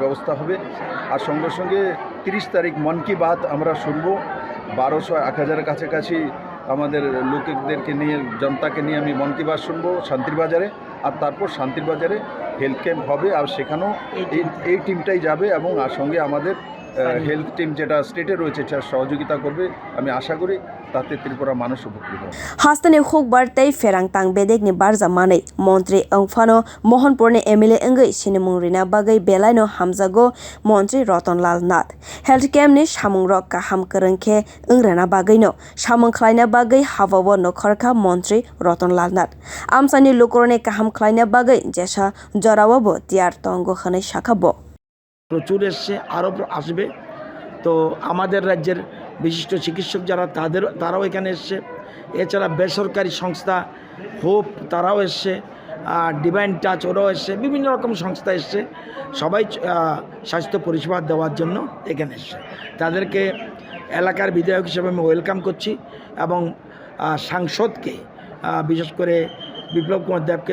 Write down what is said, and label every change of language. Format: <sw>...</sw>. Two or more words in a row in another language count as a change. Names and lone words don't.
<bn>ব্যবস্থা হবে আর সঙ্গে সঙ্গে 30 তারিখ মন কি বাত আমরা শুনবো 1200-1000 কাছাকাছি আমাদের লোকদেরকে নিয়ে জনতাকে নিয়ে আমি মন কি বাত শুনবো শান্তির বাজারে আর তারপর শান্তির বাজারে</bn> <en>health camp</en> <bn>হবে আর সেখানেও এই টিমটাই যাবে এবং আর সঙ্গে আমাদের</bn> <en>health team</en> <bn>যেটা স্টেটে রয়েছে সেটা সহযোগিতা করবে আমি আশা করি তাতে ত্রিপুরা মানুষ উপকৃত হবে</bn> <trp>hasteni hukbar tei ferang tang bedegni barja manei montri angfano Mohanpurni MLA angei sinimung rina bagai belaino hamjago montri Ratanlal Nath</trp> <en>health camp</en> <trp>ni samungrok kaham kwrwngkhe ongrana bagaino samung khlaina bagai hawawo nokharkha montri Ratanlal Nath amchani lukurone kaham khlaina bagai jesa jorawo tiar tongo khanai shakhabo</trp> <bn>প্রচুর এসছে আরও আসবে তো আমাদের রাজ্যের বিশিষ্ট চিকিৎসক যারা তারাও এখানে এসছে এছাড়া বেসরকারি সংস্থা হোপ তারাও এসছে ডিভাইন টাচ ওরাও এসছে বিভিন্ন রকম সংস্থা এসছে সবাই স্বাস্থ্য পরিষেবা দেওয়ার জন্য এখানে এসছে তাদেরকে এলাকার বিধায়ক হিসেবে আমি ওয়েলকাম করছি এবং সাংসদকে বিশেষ করে বিপ্লব কুমার দেবকে</bn>